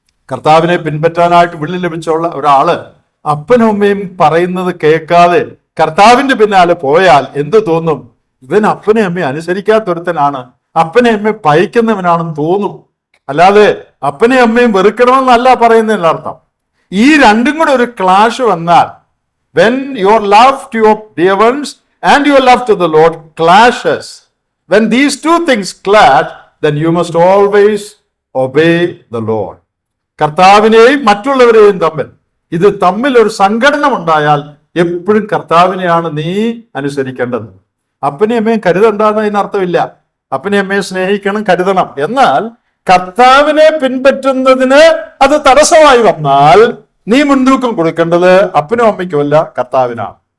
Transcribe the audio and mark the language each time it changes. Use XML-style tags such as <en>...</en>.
<ml>കർത്താവിനെ പിൻപറ്റാനായിട്ട് വിളി ലഭിച്ചുള്ള ഒരാള് അപ്പനും അമ്മയും പറയുന്നത് കേൾക്കാതെ കർത്താവിന്റെ പിന്നാലെ പോയാൽ എന്ത് തോന്നും? ഇവൻ അപ്പനെ അമ്മയെ അനുസരിക്കാത്തൊരുത്തനാണ്, അപ്പനെ അമ്മയെ പഴിക്കുന്നവനാണെന്ന് തോന്നും. അല്ലാതെ അപ്പനെ അമ്മയും വെറുക്കണമെന്നല്ല പറയുന്നതിന്റെ അർത്ഥം. ഈ രണ്ടും കൂടെ ഒരു ക്ലാഷ് വന്നാൽ,</ml> <en>when your love to your dear ones and your love to the Lord clashes, when these two things clash, then you must always obey the Lord.</en> <ml>കർത്താവിനെയും മറ്റുള്ളവരെയും തമ്മിൽ ഒരു സംഘടന ഉണ്ടായാൽ എപ്പോഴും കർത്താവിനെയാണ് നീ അനുസരിക്കേണ്ടത്. അപ്പനെയും അമ്മയും കരുതണ്ടെന്ന് അതിനർത്ഥമില്ല. അപ്പനെയും അമ്മയെ സ്നേഹിക്കണം, കരുതണം. എന്നാൽ കർത്താവിനെ പിൻപറ്റുന്നതിന് അത് തടസ്സമായി വന്നാൽ നീ മുൻതൂക്കം കൊടുക്കേണ്ടത് അപ്പനും അമ്മയ്ക്കും അല്ല, കർത്താവിനാണ്.</ml>